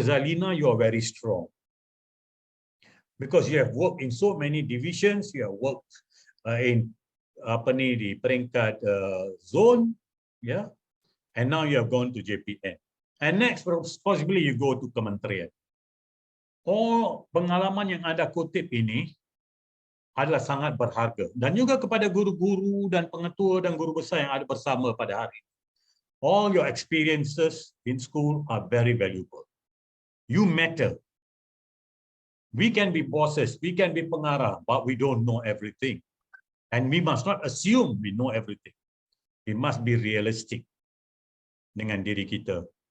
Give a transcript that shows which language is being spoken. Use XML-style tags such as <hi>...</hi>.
<en>Zalina, you are very strong. Because you have worked in so many divisions, you have worked in</en> <ms>di peringkat</ms> <en>zone, yeah, and now you have gone to JPN. And next, possibly you go to kementerian. All</en> <ms>pengalaman yang Anda kutip ini adalah sangat berharga. Dan juga kepada guru-guru dan pengetua dan guru besar yang ada bersama pada hari ini.</ms> <en>All your experiences in school are very valuable. You matter. We can be bosses, we can be pengarah, but we don't know everything. And we must not assume we know everything. We must be realistic</en> <ms>dengan diri kita.</ms>